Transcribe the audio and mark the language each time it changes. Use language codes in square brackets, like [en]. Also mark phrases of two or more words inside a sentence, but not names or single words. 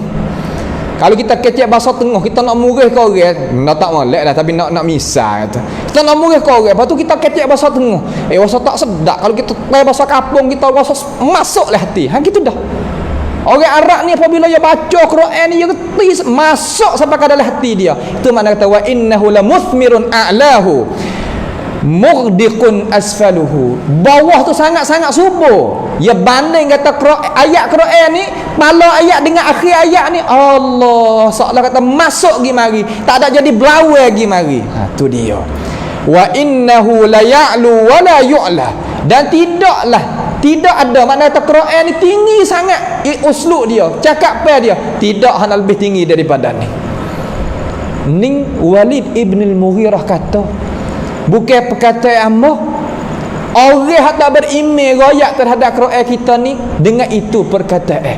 [ms] Kalau kita kecek bahasa tengah, kita nak murih ke orang, nak tak molek dah tapi nak misal kata. Kita nak murih ke orang, lepas tu kita kecek bahasa tengah. Bahasa tak sedap. Kalau kita pakai bahasa kampung, kita bahasa masuklah hati. Gitu dah. Orang Arab ni apabila dia baca Quran ni dia reti masuk sampai ke dalam hati dia. Itu makna kata [ar] وإنه لمثمر أعلاه مغدق أسفله. [ms] Bawah tu sangat-sangat subur. Ya banding kata ayat Quran ni, pala ayat dengan akhir ayat ni Allah seolah kata masuk gi mari, tak ada jadi belawai gi mari. Tu dia. [ar] وإنه ليعلو ولا يعلى, [ms] dan tidak ada makna kata Quran ni tinggi sangat uslub dia, cakap apa dia, tidak hanya lebih tinggi daripada ni. Ning Walid ibn al-Mughirah kata bukan perkataan amah. Orang yang tak beriman royak terhadap Quran kita ni dengan itu perkataan.